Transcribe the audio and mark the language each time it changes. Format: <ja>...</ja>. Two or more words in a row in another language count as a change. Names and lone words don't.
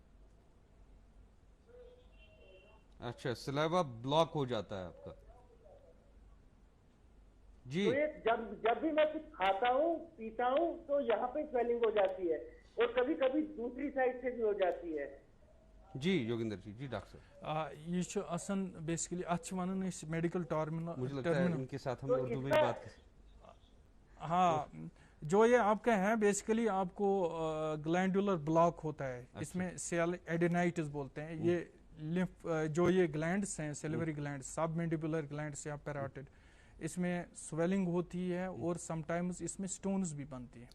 <ur>اچھا</ur> <en>saliva block</en> <ur>ہو جاتا ہے آپ کا. جی جب بھی میں کچھ کھاتا ہوں پیتا ہوں تو یہاں پہ سویلنگ ہو جاتی ہے اور کبھی کبھی دوسری سائڈ سے بھی ہو جاتی ہے. جی یوگیندر جی. جی ڈاکٹر صاحب</ur> <ks>یہ چھُ آسان بیسکلی اتھ چھِ ونان أسۍ میڈیکل</ks> <ur>مجھے لگتا ہے ان کے ساتھ ہم اردو میں بات کریں. ہاں جو یہ آپ کا ہے بیسیکلی آپ کو</ur> <en>glandular block</en> <ur>ہوتا ہے. اس میں</ur> <en>sialadenitis</en> <ur>بولتے ہیں. یہ لمف جو یہ گلینڈس ہیں</ur> <en>salivary gland submandibular glands</en> <ur>یا پیراٹڈ اس میں سویلنگ ہوتی ہے اور</ur> <en>sometimes</en> <ur>اس میں سٹونز بھی بنتی ہیں.</ur>